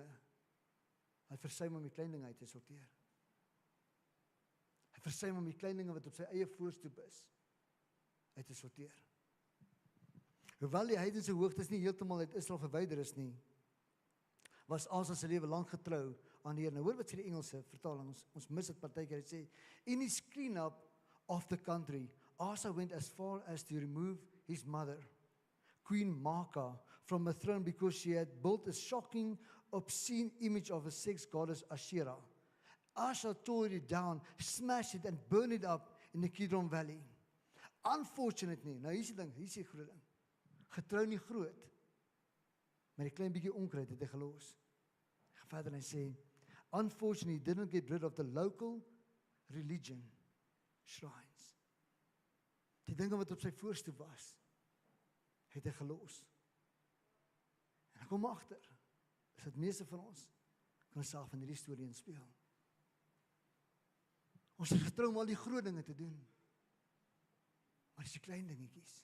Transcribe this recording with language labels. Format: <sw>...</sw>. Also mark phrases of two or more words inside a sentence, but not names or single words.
<af>Hy versuim om die klein dinge uit te sorteer. Hy versuim om die klein dinge wat op sy eie voorstoep is, uit te sorteer. Hoewel die heidense hoogtes nie heeltemal uit Israel verwyder is nie, was Asa se lewe lank getrou aan die Here. Nou hoor wat sê die Engelse vertaling, ons mis dit partykeer, hy sê,</af> <en>in his clean-up of the country, Asa went as far as to remove his mother, Queen Maacah, from the throne because she had built a shocking, obscene image of a sex goddess Asherah. Asa tore it down, smashed it and burned it up in the Kidron Valley. Unfortunately,</en> <af>nou hier is die ding, hier is die groot ding. Getrou nie groot, maar die klein bietjie onkruid het hy gelos. Hy gaan verder en hy sê,</af> <en>unfortunately, he didn't get rid of the local religion shrines.</en> <af>Die dinge wat op sy voorstoep was, het hy gelos. En ek kom agter, is dat meeste van ons kan self in hierdie storie inspeel. Ons is getrou om al die groot dinge te doen, maar dis die klein dingetjies.</af>